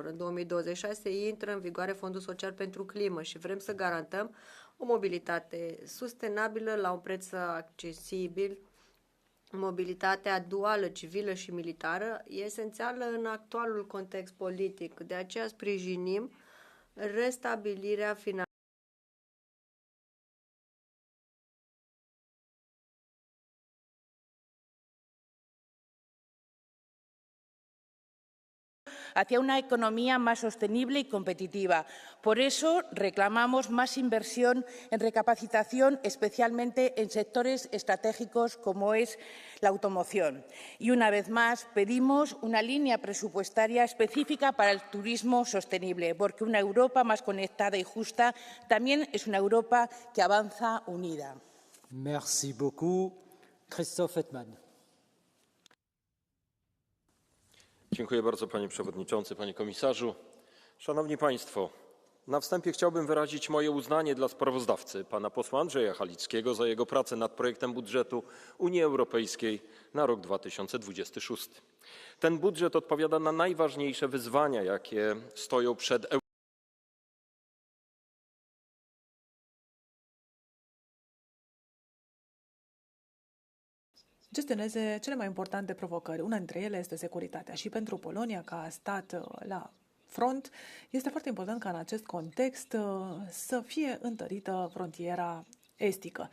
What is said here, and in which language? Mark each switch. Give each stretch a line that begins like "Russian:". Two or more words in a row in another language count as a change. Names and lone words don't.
Romanian: În 2026 intră în vigoare Fondul Social pentru Climă și vrem să garantăm o mobilitate sustenabilă la un preț accesibil. Mobilitatea duală, civilă și militară e esențială în actualul context politic. De aceea sprijinim restabilirea finanțării
Spanish: hacia una economía más sostenible y competitiva. Por eso reclamamos más inversión en recapacitación, especialmente en sectores estratégicos como es la automoción. Y una vez más pedimos una línea presupuestaria específica para el turismo sostenible, porque una Europa más conectada y justa también es una Europa que avanza unida.
French: Merci beaucoup. Christophe Hetman.
Polish: Dziękuję bardzo, panie przewodniczący, panie komisarzu. Szanowni państwo, na wstępie chciałbym wyrazić moje uznanie dla sprawozdawcy, pana posła Andrzeja Halickiego, za jego pracę nad projektem budżetu Unii Europejskiej na rok 2026. Ten budżet odpowiada na najważniejsze wyzwania, jakie stoją przed Europą.
Romanian: Gestioneze cele mai importante provocări. Una dintre ele este securitatea și pentru Polonia, ca stat la front, este foarte important ca în acest context să fie întărită frontiera estică.